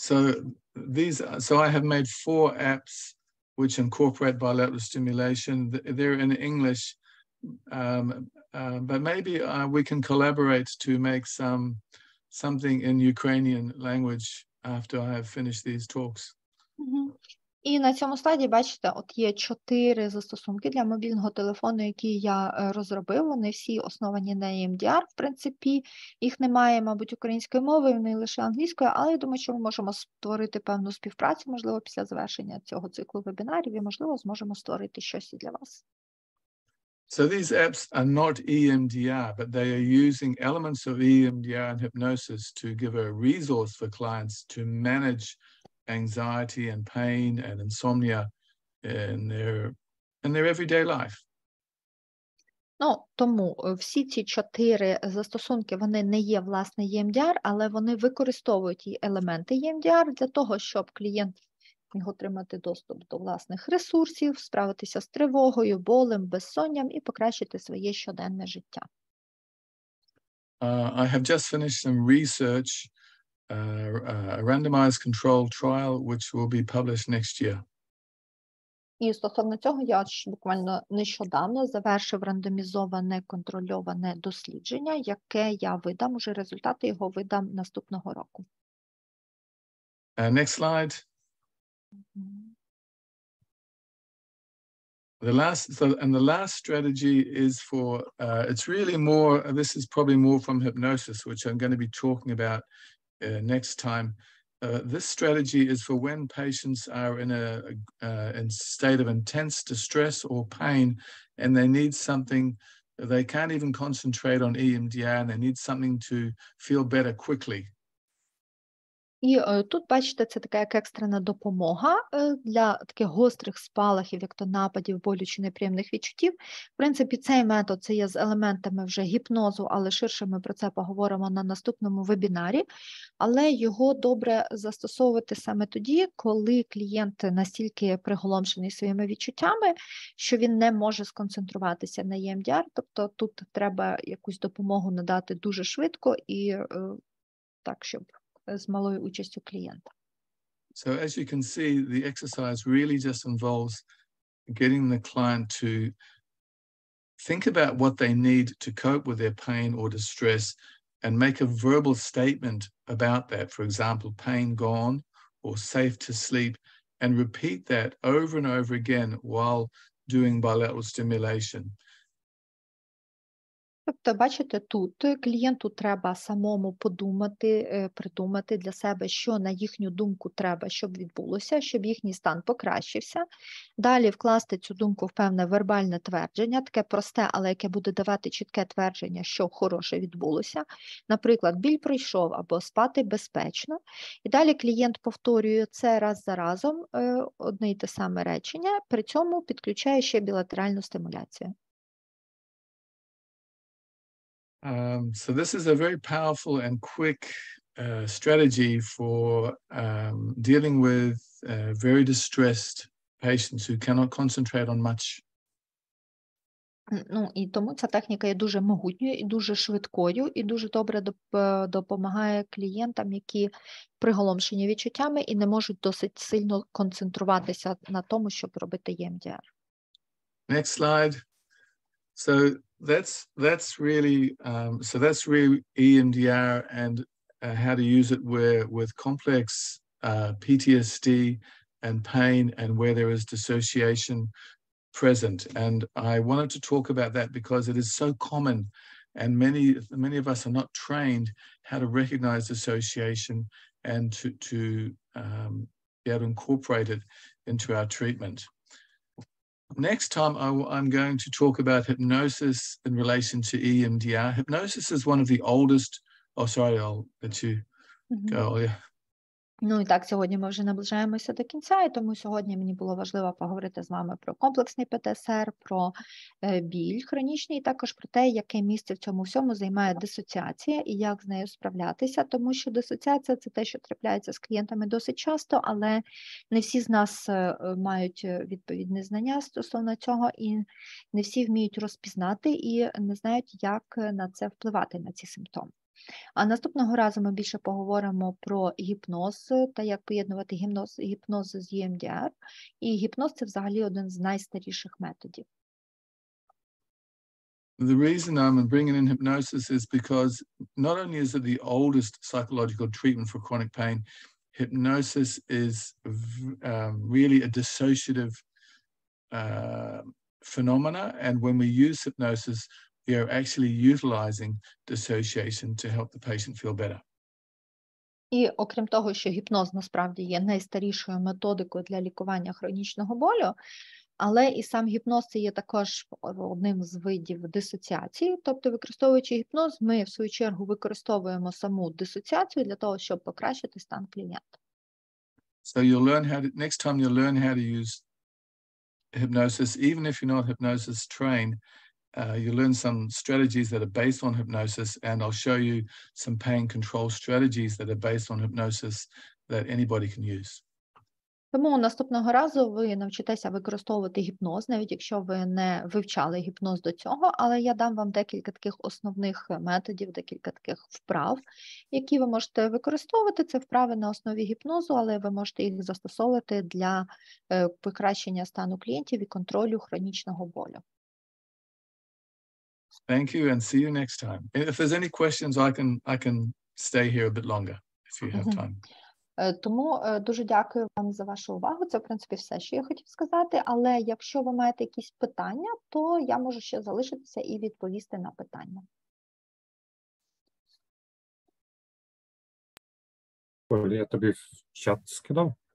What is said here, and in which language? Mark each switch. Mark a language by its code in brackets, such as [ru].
[en] So I have made 4 apps which incorporate bilateral stimulation. They're in English, but maybe we can collaborate to make something in Ukrainian language after I have finished these talks. [uk] І на цьому слайді, бачите, от є 4 застосунки для мобільного телефону, які я розробив. Вони всі основані на EMDR, в принципі. Їх немає, мабуть, української мови, вони лише англійською, але я думаю, що ми можемо створити певну співпрацю, можливо, після завершення цього циклу вебінарів, і, можливо, зможемо створити щось і для вас. [en] So these apps are not EMDR, but they are using elements of EMDR and hypnosis to give a resource for clients to manage anxiety and pain and insomnia in their everyday life. [uk] Тому всі ці 4 застосунки, вони не є, власне, EMDR, але вони використовують і елементи EMDR для того, щоб клієнт міг отримати доступ до власних ресурсів, справитися з тривогою, болем, безсонням і покращити своє щоденне життя. [en] I have just finished some research, a randomized controlled trial, which will be published next year. [uk] І стосовно цього я буквально нещодавно завершив рандомізоване контрольоване дослідження, яке я видам, уже результати його видам наступного року. [en] Next slide. The last strategy is for, it's really more, this is probably more from hypnosis, which I'm going to be talking about next time. This strategy is for when patients are in a state of intense distress or pain and they need something, they can't even concentrate on EMDR and they need something to feel better quickly. [uk] І тут, бачите, це така як екстрена допомога для таких гострих спалахів, як то нападів, болю чи неприємних відчуттів. В принципі, цей метод це є з елементами вже гіпнозу, але ширше ми про це поговоримо на наступному вебінарі. Але його добре застосовувати саме тоді, коли клієнт настільки приголомшений своїми відчуттями, що він не може сконцентруватися на EMDR. Тобто тут треба якусь допомогу надати дуже швидко і так, щоб з малою участю клієнта. [en] So as you can see, the exercise really just involves getting the client to think about what they need to cope with their pain or distress and make a verbal statement about that. For example, pain gone or safe to sleep, and repeat that over and over again while doing bilateral stimulation. [uk] Тобто, бачите, тут клієнту треба самому подумати, придумати для себе, що на їхню думку треба, щоб відбулося, щоб їхній стан покращився. Далі вкласти цю думку в певне вербальне твердження, таке просте, але яке буде давати чітке твердження, що хороше відбулося. Наприклад, біль пройшов або спати безпечно. І далі клієнт повторює це раз за разом, одне й те саме речення, при цьому підключає ще білатеральну стимуляцію. [en] So this is a very powerful and quick strategy for dealing with very distressed patients who cannot concentrate on much. [uk] І тому ця техніка є дуже могутньою і дуже швидкою, і дуже добре допомагає клієнтам, які приголомшені відчуттями і не можуть досить сильно концентруватися на тому, щоб робити EMDR. [en] Next slide. So that's really EMDR and how to use it with complex PTSD and pain and where there is dissociation present. And I wanted to talk about that because it is so common and many of us are not trained how to recognize dissociation and to be able to incorporate it into our treatment. Next time, I'm going to talk about hypnosis in relation to EMDR. Hypnosis is one of the oldest. Oh, sorry, I'll let you go. Yeah. [uk] І так, сьогодні ми вже наближаємося до кінця, і тому сьогодні мені було важливо поговорити з вами про комплексний ПТСР, про біль хронічний, і також про те, яке місце в цьому всьому займає дисоціація і як з нею справлятися, тому що дисоціація – це те, що трапляється з клієнтами досить часто, але не всі з нас мають відповідні знання стосовно цього, і не всі вміють розпізнати і не знають, як на це впливати, на ці симптоми. А наступного разу ми більше поговоримо про гіпноз та як поєднувати гіпноз з EMDR. І гіпноз – це взагалі один з найстаріших методів. [en] The reason I'm bringing in hypnosis is because not only is it the oldest psychological treatment for chronic pain, hypnosis is really a dissociative phenomena. And when we use hypnosis, we are actually utilizing dissociation to help the patient feel better. [uk] І окрім того, що гіпноз насправді є найстарішою методикою для лікування хронічного болю, але і сам гіпноз це є також одним з видів дисоціації. Тобто, використовуючи гіпноз, ми в свою чергу використовуємо саму дисоціацію для того, щоб покращити стан клієнта. [en] So you'll learn how to, next time you'll learn how to use hypnosis, even if you're not hypnosis trained, you learn some strategies that are based on hypnosis, and I'll show you some pain control strategies that are based on hypnosis that anybody can use. [uk] Тому наступного разу ви навчитеся використовувати гіпноз, навіть якщо ви не вивчали гіпноз до цього, але я дам вам декілька таких основних методів, декілька таких вправ, які ви можете використовувати. Це вправи на основі гіпнозу, але ви можете їх застосовувати для покращення стану клієнтів і контролю хронічного болю. [en] Thank you, and see you next time. If there's any questions, I can stay here a bit longer if you have time. [uk] Тому дуже дякую вам за вашу увагу. Це, в принципі, все, що я хотів сказати. Але якщо ви маєте якісь питання, то я можу ще залишитися і відповісти на питання. Я тобі в чат скидав?